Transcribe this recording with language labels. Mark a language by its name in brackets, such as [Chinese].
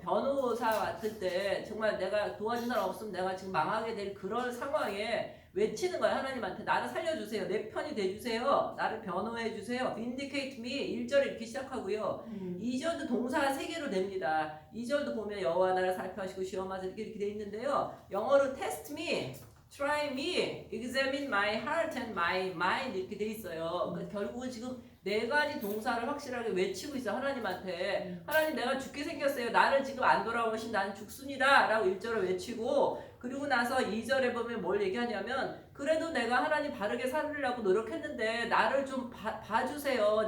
[Korean] 변호사 맡을 때 정말 내가 도와준 사람 없으면 내가 지금 망하게 될 그런 상황에 외치는 거예요. 하나님한테 나를 살려주세요. 내 편이 돼주세요. 나를 변호해주세요. [English] Vindicate me. [Korean] 1절에 이렇게 시작하고요. 2절도 동사 3개로 됩니다. 2절도 보면 여호와 나를 살펴하시고 시험하사 이렇게 돼 있는데요. 영어로 [English] test me, try me, examine my heart and my mind [Korean] 이렇게 돼 있어요. 그러니까 결국은 지금 4가지 동사를 확실하게 외치고 있어요. 하나님한테. 하나님 내가 죽게 생겼어요. 나를 지금 안 돌아오신 나는 죽순이다 라고 1절을 외치고, 그리고 나서 2절에 보면 뭘 얘기하냐면 그래도 내가 하나님 바르게 살으려고 노력했는데 나를 좀 봐주세요.